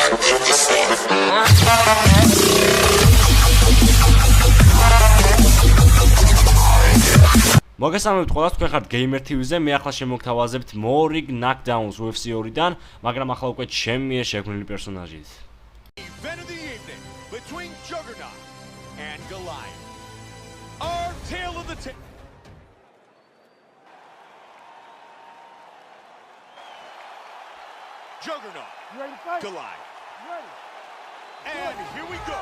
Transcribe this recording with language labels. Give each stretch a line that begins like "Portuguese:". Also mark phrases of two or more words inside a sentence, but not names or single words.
Georgian: მოგესალმებით ყველას, თქვენ ხართ Gamer TV-ზე, მე ახლა შემოგთავაზებთ
English: More Ring Knockdowns
Georgian: UFC 2-დან, მაგრამ ახლა უკვე ჩემი მიერ შექმნილი პერსონაჟით.
English: Event of the evening between Juggernaut and Goliath. Our tale of the Juggernaut, Goliath. And here we go.